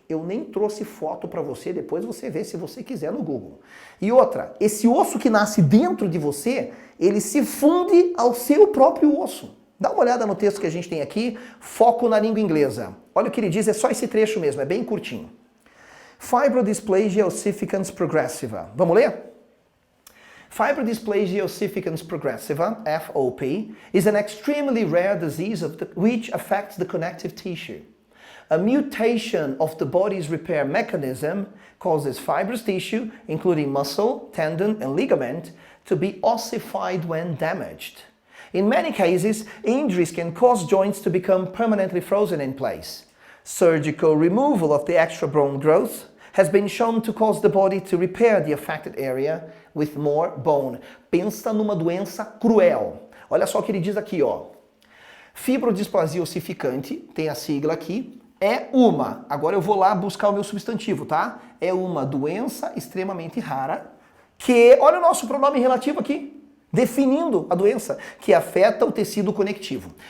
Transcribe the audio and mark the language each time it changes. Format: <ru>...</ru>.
<pt>Eu nem trouxe foto para você, depois você vê se você quiser no Google. E outra, esse osso que nasce dentro de você, ele se funde ao seu próprio osso. Dá uma olhada no texto que a gente tem aqui, foco na língua inglesa. Olha o que ele diz, é só esse trecho mesmo, é bem curtinho. Fibrodysplasia ossificans progressiva. Vamos ler?</pt> <en>Fibrodysplasia ossificans progressiva, FOP, is an extremely rare disease which affects the connective tissue. A mutation of the body's repair mechanism causes fibrous tissue, including muscle, tendon, and ligament, to be ossified when damaged. In many cases, injuries can cause joints to become permanently frozen in place. Surgical removal of the extra bone growth has been shown to cause the body to repair the affected area with more bone.</en> <pt>Pensa numa doença cruel. Olha só o que ele diz aqui, ó. Fibrodisplasia ossificante, tem a sigla aqui, é uma, agora eu vou lá buscar o meu substantivo, tá? É uma doença extremamente rara que, olha o nosso pronome relativo aqui, definindo a doença, que afeta o tecido conectivo.</pt>